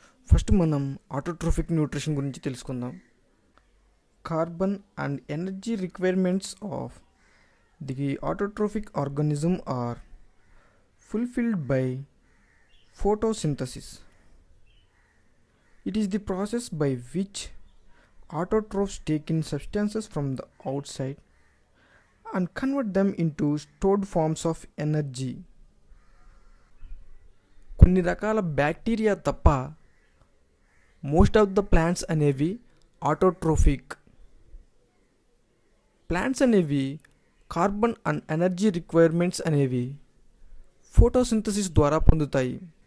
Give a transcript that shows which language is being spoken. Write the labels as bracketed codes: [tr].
[te] First మనం autotrophic nutrition గురించి తెలుసుకుందాం. [en] Carbon and energy requirements of the autotrophic organism are fulfilled by photosynthesis. It is the process by which autotrophs take in substances from the outside and convert them into stored forms of energy. [te] కొన్ని రకాల bacteria తప్ప most of the plants అనేవి autotrophic. Plants అనేవి carbon and energy requirements అనేవి photosynthesis ద్వారా పొందుతాయి.